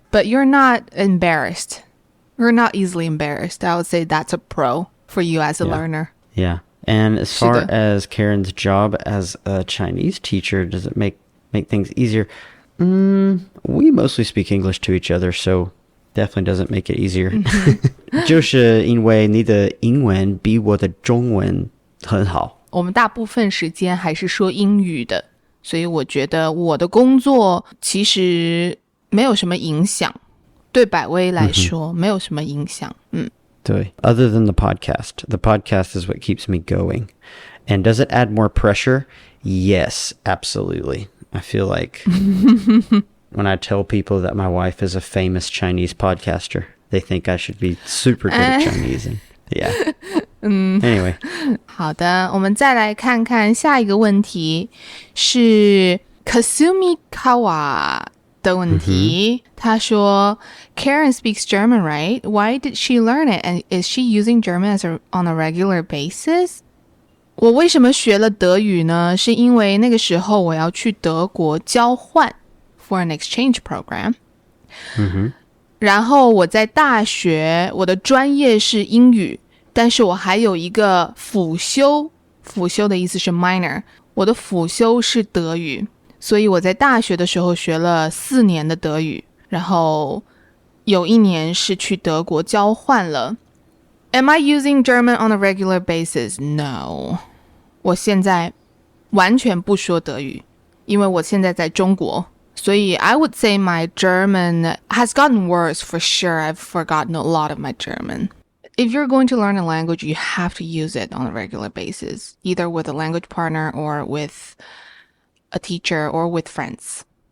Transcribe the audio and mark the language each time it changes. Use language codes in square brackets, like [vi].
[en] But you're not embarrassed. You're not easily embarrassed. I would say that's a pro for you as a learner. Yeah. And as far as Karen's job as a Chinese teacher, does it make things easier? We mostly speak English to each other, so definitely doesn't make it easier. [zh] 就是因为你的英文比我的中文很好。我们大部分时间还是说英语的，所以我觉得我的工作其实没有什么影响。对百威来说，没有什么影响。 [en] 对 Other than the podcast is what keeps me going. And does it add more pressure? Yes, absolutely. I feel like when I tell people that my wife is a famous Chinese podcaster, they think I should be super good at Chinese. And, yeah. Anyway. [zh] 好的，我们再来看看下一个问题，是 Kasumi Kawa 的问题。他说 [en] Karen speaks German, right? Why did she learn it? And is she using German on a regular basis? [zh] 我为什么学了德语呢？是因为那个时候我要去德国交换 [en] for an exchange program. [zh] 然后我在大学，我的专业是英语，但是我还有一个辅修，辅修的意思是 minor， 我的辅修是德语，所以我在大学的时候学了4年的德语，然后有1年是去德国交换了。 [en] Am I using German on a regular basis? No. [zh] 我现在完全不说德语，因为我现在在中国，所以 [en] I would say my German has gotten worse for sure. I've forgotten a lot of my German. if you're going to learn a language, you have to use it on a regular basis, either with a language partner or with a teacher or with friends.